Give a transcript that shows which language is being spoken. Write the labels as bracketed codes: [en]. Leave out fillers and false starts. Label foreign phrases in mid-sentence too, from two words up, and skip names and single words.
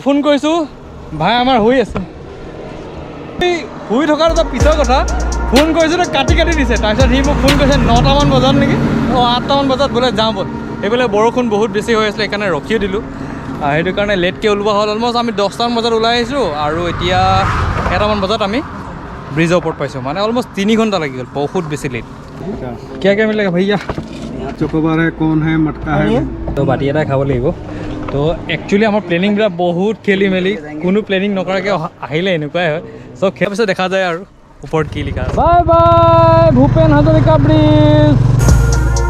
[as] ফোন কৰিছোঁ ভাই আমাৰ শুই আছে শুই থকাৰ এটা পিছৰ কথা ফোন কৰিছোঁ কাটি দিছে তাৰপিছত সি মোক ফোন কৰিছে 9টামান বজাত নেকি 8টামান বজাত বোলে যাওঁ ব'ল এইফালে বৰষুণ বহুত বেছি হৈ আছিলে সেইকাৰণে ৰখিও দিলোঁ সেইটো কাৰণে লেটকৈ ওলোৱা হ'ল অলমষ্ট আমি 10টামান বজাত ওলাই আহিছোঁ আৰু এতিয়া 1টামান বজাত আমি ব্ৰিজৰ ওপৰত পাইছোঁ মানে অলমষ্ট 3 ঘণ্টা লাগি গ'ল বহুত বেছি লেট [hi] क्या मिलेगा भैया चोकोबार है कौन है मटका है तो बाटी [as] এটা খাব লাগিব তো একচুৱেলি আমাৰ প্লেনিংবিলাক বহুত খেলি মেলি কোনো প্লেনিং নকৰাকৈ আহিলে এনেকুৱাই হয় চব খেলাৰ পিছত দেখা যায় আৰু ওপৰত কি লিখা আছে [en] bye bye [as] ভূপেন হাজৰিকা ব্ৰিজ